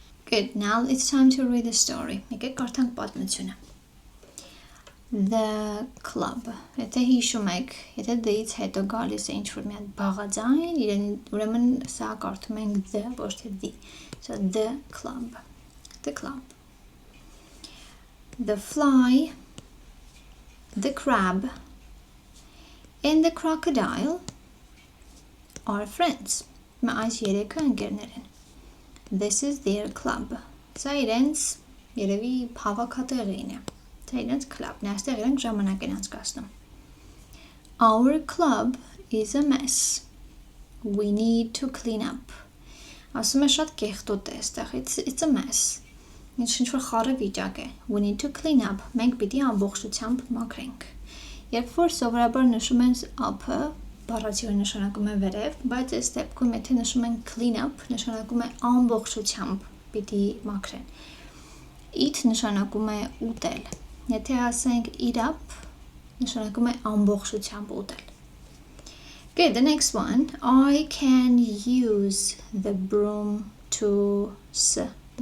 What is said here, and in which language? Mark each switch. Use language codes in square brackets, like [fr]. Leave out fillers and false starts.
[en] Good, now it's time to read the story. [hy] Եկեք կարդանք պատմությունը. The club. Եթե հիշում եք, եթե դից հետո գալիս է ինչ-որ մի հատ բաղաձայն, ուրեմն սա կարդում ենք the, ոչ թե the. [en] So the club. The club. The fly, the crab, and the crocodile are friends. [hy] Այս երեքը ընկերներ են. [en] This is their club. [hy] Սա իրենց երևի հավաքատեղին է. Սա իրենց club-ն է. Այստեղ իրենք ժամանակ են անցկացնում. [en] Our club is a mess. We need to clean up. [hy] Ասում է շատ կեղտոտ է այստեղ. [en] It's a mess. [hy] Ինչ-որ խառը վիճակ է. [en] We need to clean up. [hy] Մենք պիտի ամբողջությամբ մաքրենք. Երբ որ սովորաբար նշում են up-ը, բառացիորեն նշանակում է վերև, բայց այս դեպքում եթե նշում են clean up, նշանակում է ամբողջությամբ պիտի մաքրեն. Eat նշանակում է ուտել. Եթե ասենք eat up, նշանակում է ամբողջությամբ ուտել. [en] Good, the next one. I can use the broom to sweep.